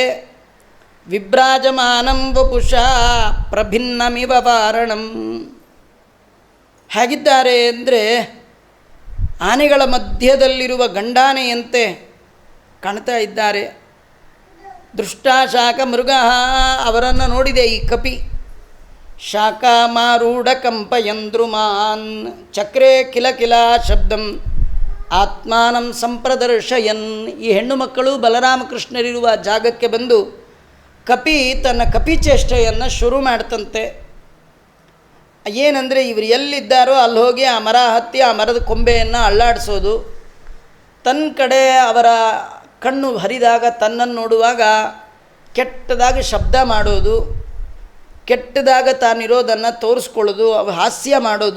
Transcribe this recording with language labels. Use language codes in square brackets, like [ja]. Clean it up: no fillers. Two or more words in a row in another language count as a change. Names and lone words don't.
[sa] ವಿಭ್ರಾಜಮಾನಂ ವಪುಷಾ ಪ್ರಭಿನ್ನಮಿವ ವಾರಣಂ, [kn] ಹೇಗಿದ್ದಾರೆ ಅಂದರೆ ಆನೆಗಳ ಮಧ್ಯದಲ್ಲಿರುವ ಗಂಡಾನೆಯಂತೆ ಕಾಣ್ತಾ ಇದ್ದಾರೆ. [sa] ದೃಷ್ಟಾಶಾಕ ಮೃಗ, [kn] ಅವರನ್ನು ನೋಡಿದೆ ಈ ಕಪಿ. [sa] ಶಾಖಾಮಾರೂಢ ಕಂಪಯಂದ್ರುಮಾನ್ ಚಕ್ರೆ ಕಿಲ ಕಿಲ ಶಬ್ದಂ ಆತ್ಮಾನಂ ಸಂಪ್ರದರ್ಶಯನ್. [kn] ಈ ಹೆಣ್ಣು ಮಕ್ಕಳು ಬಲರಾಮಕೃಷ್ಣರಿರುವ ಜಾಗಕ್ಕೆ ಬಂದು ಕಪಿ ತನ್ನ ಕಪಿಚೇಷ್ಟೆಯನ್ನು ಶುರು ಮಾಡ್ತಂತೆ. ಏನಂದರೆ ಇವರು ಎಲ್ಲಿದ್ದಾರೋ ಅಲ್ಲಿ ಹೋಗಿ ಆ ಮರ ಹತ್ತಿ ಆ ಮರದ ಕೊಂಬೆಯನ್ನು ಅಳ್ಳಾಡಿಸೋದು, ತನ್ನ ಕಡೆ ಅವರ ಕಣ್ಣು ಹರಿದಾಗ ತನ್ನನ್ನು ನೋಡುವಾಗ ಕೆಟ್ಟದಾಗಿ ಶಬ್ದ ಮಾಡೋದು, ಕೆಟ್ಟದಾಗ ತಾನಿರೋದನ್ನು ತೋರಿಸ್ಕೊಳ್ಳೋದು, ಹಾಸ್ಯ ಮಾಡೋದು.